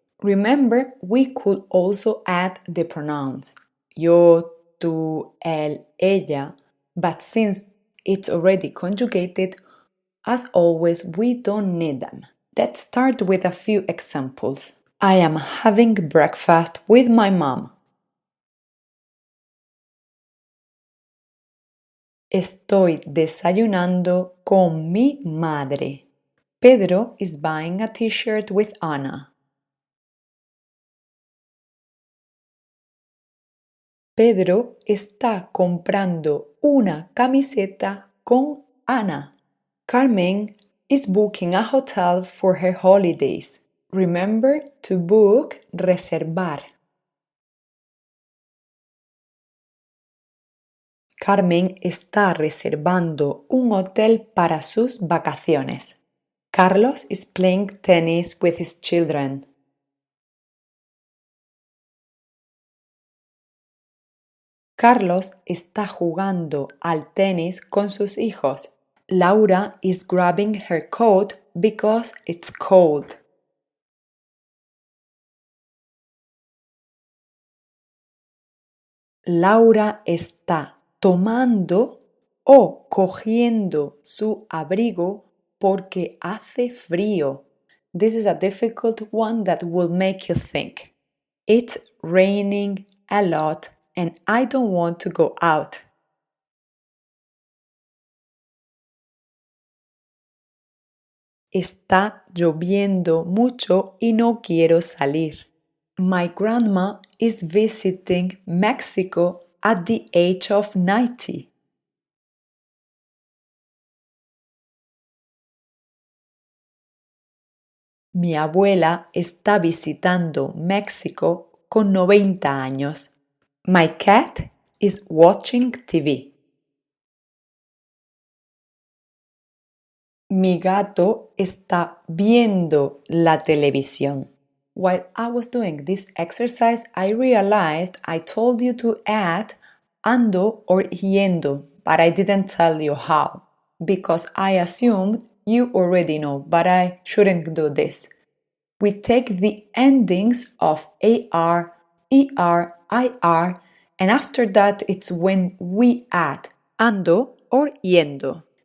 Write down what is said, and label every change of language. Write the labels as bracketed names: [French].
[English] Remember, we could also add the pronouns yo, tú, él, ella, but since it's already conjugated, as always, we don't need them. Let's start with a few examples. I am having breakfast with my mom. [Spanish] Estoy desayunando con mi madre. [English] Pedro is buying a t-shirt with Ana. [Spanish] Pedro está comprando una camiseta con Ana. [English] Carmen is booking a hotel for her holidays. Remember to book, reservar. [Spanish] Carmen está reservando un hotel para sus vacaciones. [English] Carlos is playing tennis with his children. [Spanish] Carlos está jugando al tenis con sus hijos. [English] Laura is grabbing her coat because it's cold. [Spanish] Laura está tomando o cogiendo su abrigo porque hace frío. [English] This is a difficult one that will make you think. It's raining a lot and I don't want to go out. [Spanish] Está lloviendo mucho y no quiero salir. [English] My grandma is visiting Mexico at the age of 90. [Spanish] Mi abuela está visitando México con 90 años. [English] My cat is watching TV. [Spanish] Mi gato está viendo la televisión. [English] While I was doing this exercise, I realized I told you to add ando or yendo, but I didn't tell you how, because I assumed you already know, but I shouldn't do this. We take the endings of ar, er, ir, and after that it's when we add ando or yendo.